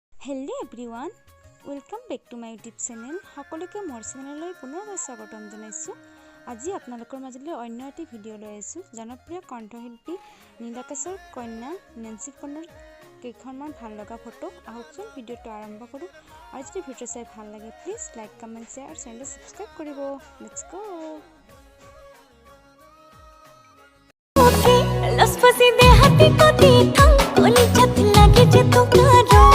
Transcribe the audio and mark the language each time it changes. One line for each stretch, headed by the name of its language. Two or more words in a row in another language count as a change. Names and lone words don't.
English: Hello everyone, welcome back to my YouTube channel.
Assamese: সকলোকে মোৰ চেনেললৈ পুনৰ স্বাগতম জনাইছো। আজি আপোনালোকৰ মাজলৈ অন্য এটি ভিডিঅ' লৈ আহিছো। জনপ্ৰিয় কণ্ঠশিল্পী নীলাক্ষৰ কন্যা নেন্সি কন্নৰ কেইখনমান ভাল লগা ফটো। আহকচোন ভিডিঅ'টো আৰম্ভ কৰোঁ। আৰু যদি ভিডিঅ' চাই ভাল লাগে
English: please like, comment, share
Assamese: আৰু চেনেলটো সাবস্ক্ৰাইব কৰিব।
English: let's go. लस फसी दे हाथी को दी थम कोली छत लगे जे तो